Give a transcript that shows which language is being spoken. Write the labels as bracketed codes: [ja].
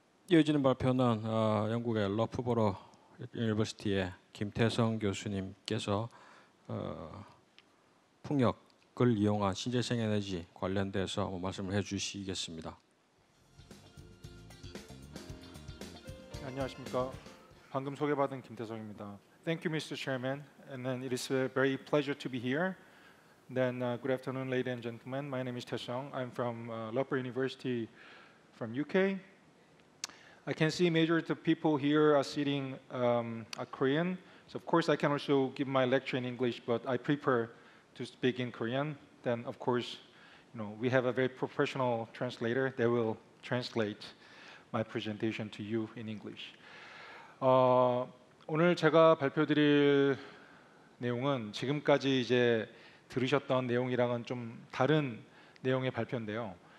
[ko] 이어지는 발표는 영국의 러프버러 유니버시티의 김태성 교수님께서 풍력을 이용한 신재생 에너지 관련돼서 말씀을 해주시겠습니다. 안녕하십니까. 방금 소개받은 김태성입니다. [en] Thank you, Mr. Chairman. And then it is a very pleasure to be here. Then good afternoon, ladies and gentlemen. My name is Taesung. I'm from Loughborough University from UK. I can see majority of people here are sitting are Korean. So of course I can also give my lecture in English, but I prefer to speak in Korean. Then of course, we have a very professional translator that will translate my presentation to you in English. [ko] 오늘 제가 발표드릴 내용은 지금까지 이제 들으셨던 내용이랑은 좀 다른 내용의 발표인데요.